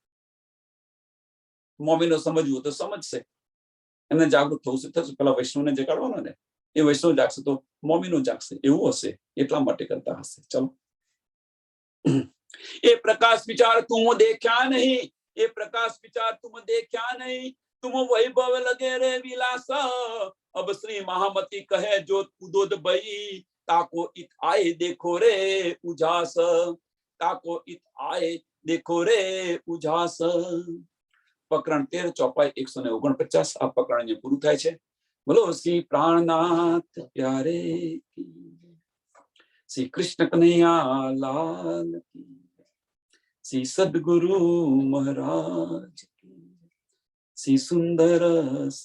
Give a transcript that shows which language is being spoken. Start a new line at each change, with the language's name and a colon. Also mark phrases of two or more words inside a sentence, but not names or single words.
Gujarati: મોમીનો સમજવું તો સમજશે, એમને જાગૃત થવું થશે. પેલા વૈષ્ણવને જગાડવાનો ને, એ વૈષ્ણવ જાગશે તો મોમીનો જાગશે, એવું હશે. એટલા માટે કરતા હશે. ચલો.
Hindi: ए प्रकाश विचार तुम देख्या नहीं, ए प्रकाश विचार तुम देख्या नहीं, तुम वैभव लगे रे विलास. अब श्री महामती कहे जो उदोद भई ताको इत आए देखो रे उजास. ताको इत आए देखो रे उजास.
Gujarati: પ્રકરણ 13 ચોપાઈ 149. આ પ્રકરણ જે પૂરું થાય છે.
Hindi: बोलो श्री प्राणनाथ प्यारे की, श्री कृष्ण कन्हैया लाल की, श्री सद्गुरु महाराज की, श्री सुंदर साथ की.